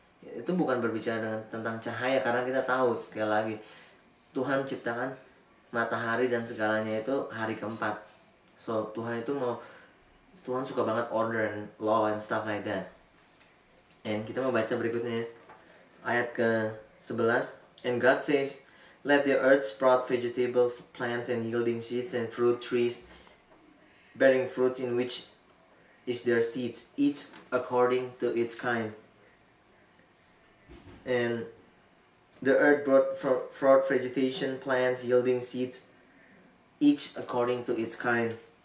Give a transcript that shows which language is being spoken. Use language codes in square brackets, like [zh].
[id] Itu bukan berbicara tentang cahaya, karena kita tahu sekali lagi Tuhan menciptakan matahari dan segalanya itu hari keempat. [en] So [id] Tuhan suka banget [en] order and law and stuff like that. And [id] kita mau baca berikutnya ayat ke-11. [en] And God says, let the earth sprout vegetable plants and yielding seeds and fruit trees bearing fruits in which is their seeds, each according to its kind. And the earth brought forth vegetation, plants yielding seeds, each according to its kind.